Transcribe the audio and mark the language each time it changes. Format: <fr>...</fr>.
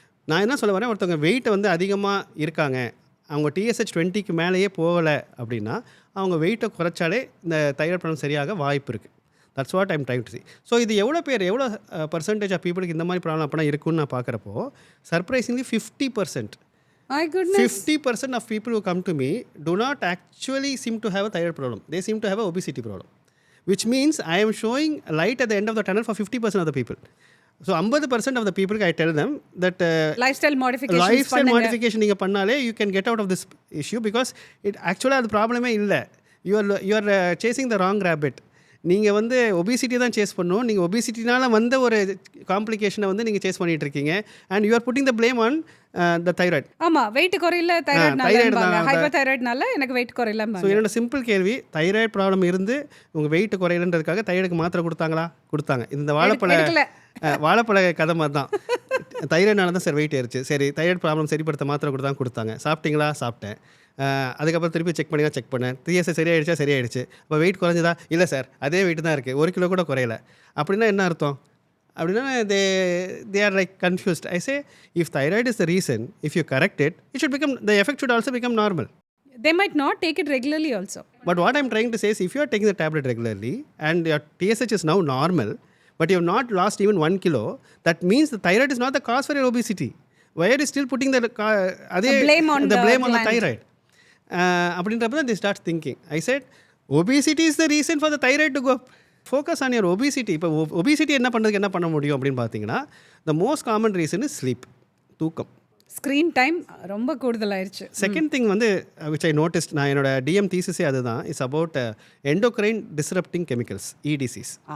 <ta>நான் என்ன சொல்ல வரேன், ஒருத்தவங்க வெயிட் வந்து அதிகமாக இருக்காங்க, அவங்க டிஎஸ்ஹெச் 20க்கு மேலேயே போகலை அப்படின்னா அவங்க வெயிட்டை குறைச்சாலே இந்த தைராய்டு ப்ராப்ளம் சரியாக வாய்ப்பு இருக்குது.</ta> <en>That's what I'm trying to see.</en> <ta>So இது எவ்வளோ பர்சன்டேஜ் ஆஃப் பீப்புளுக்கு இந்த மாதிரி ப்ராப்ளம் அப்படின்னா இருக்குன்னு நான் பார்க்குறப்போ surprisingly 50%.</ta> <en>My goodness. 50% of people who come to me do not actually seem to have a thyroid problem. They seem to have a obesity problem. Which means I am showing light at the end of the tunnel for 50% of the people. So 50% of the people I tell them that lifestyle modification</en> <ta>நீங்கள் பண்ணாலே</ta> <en>you can get out of this issue because it actually</en> <ta>அது ப்ராப்ளமே இல்லை.</ta> <en>You are chasing the wrong rabbit.</en> <ta>நீங்கள் வந்து obesity தான் chase பண்ணணும். நீங்கள் ஒபிசிட்டினால வந்த ஒரு காம்ப்ளிகேஷனை வந்து நீங்கள் சேஸ் பண்ணிட்டு இருக்கீங்க.</ta> <en>And you are putting the blame on the thyroid.</en> <ta>ஆமாம், வெயிட் குறையில தைராய்டுனால, ஹைப்பர் தைராய்டுனால எனக்கு வெயிட் குறையில. ஸோ என்னோட சிம்பிள் கேள்வி, தைராய்டு ப்ராப்ளம் இருந்து உங்கள் வெயிட் குறையிலன்றதுக்காக தைராய்டுக்கு மாத்திரை கொடுத்தாங்களா? கொடுத்தாங்க. இந்த வாழைப்பழ கதை மாதிரி தான். தைராய்டுனால தான் சார் வெயிட் ஏறிச்சு. சரி, தைராய்டு ப்ராப்ளம் சரிப்படுத்த மாத்திரை கொடுத்தாங்க. சாப்பிட்டீங்களா? சாப்பிட்டேன். அதுக்கப்புறம் திருப்பி செக் பண்ணேன். டிஎஸ்ஹெச் சரியாயிடுச்சு. அப்போ வெயிட் குறைஞ்சதா? இல்லை சார், அதே வெயிட் தான் இருக்குது, 1 கிலோ கூட குறையல. அப்படின்னா என்ன அர்த்தம்?</ta> <en>அப்படின்னா they are like confused. I say if thyroid is the reason, if you correct it, the effect should also become normal. They might not take it regularly also. But what I'm trying to say is if you are taking the tablet regularly and your TSH is now normal, but you have not lost even 1 kilo, that means the thyroid is not the cause for your obesity. Why are you still putting the blame on the thyroid? அப்படின்றப்ப தான் they start thinking. I said obesity is the reason for the thyroid to go up. Focus on your obesity.</en> <ta>இப்போ obesity என்ன பண்ண முடியும் அப்படின்னு பார்த்தீங்கன்னா</ta> <en>the most common reason is sleep,</en> <ta>தூக்கம். Screen time ரொம்ப கூடுதலாயிருச்சு. செகண்ட் திங் வந்து</ta> <en>which I noticed,</en> <ta>நான் என்னோட டிஎம் தீசிஸே அதுதான்,</ta> <en>it's about endocrine disrupting chemicals,</en> <ta>EDCs.</ta>